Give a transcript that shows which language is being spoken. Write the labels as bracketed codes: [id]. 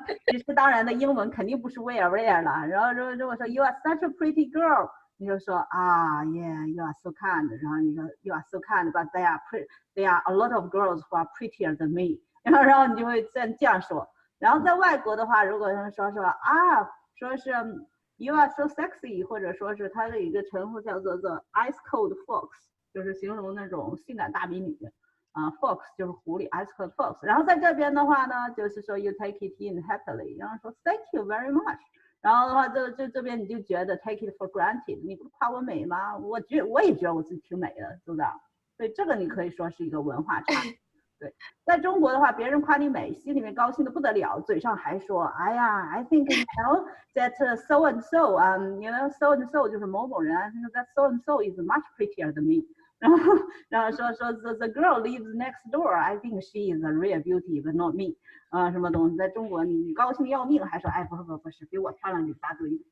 [zh] 其实当然的英文肯定不是 Where 了。然后如果说 [en] You are such a pretty girl。 [zh] 你就说啊 [en] ，Yeah, you are so kind。 [zh] 然后你说 [en] You are so kind, but there are a lot of girls who are prettier than me。 [zh] 然后你就会这样说。然后在外国的话，如果他们说说是 [en] You are so sexy， [zh] 或者说是它的一个称呼叫做 [en] The Ice Cold Fox， [zh] 就是形容那种性感大美女。 [en] Fox [zh] 就是狐狸 [en] ，Ice Cold Fox。 [zh] 然后在这边的话呢，就是说 [en] You take it in happily， [zh] 然后说 [en] Thank you very much。 [zh] 然后的话，这边你就觉得 [en] take it for granted， [zh] 你不是夸我美吗？我也觉得我自己挺美的，是不是？所以这个你可以说是一个文化差异。对，在中国的话，别人夸你美，心里面高兴的不得了，嘴上还说，哎呀 [en] ，I think you know that so and so，you know so and so [zh] 就是某某人 [en] ，that so and so is much prettier than me。 [zh] 然后说 [en] the girl lives next door，I think she is a real beauty but not me。 [zh] 什么东西？在中国你高兴要命，还说哎不是，比我漂亮一大堆。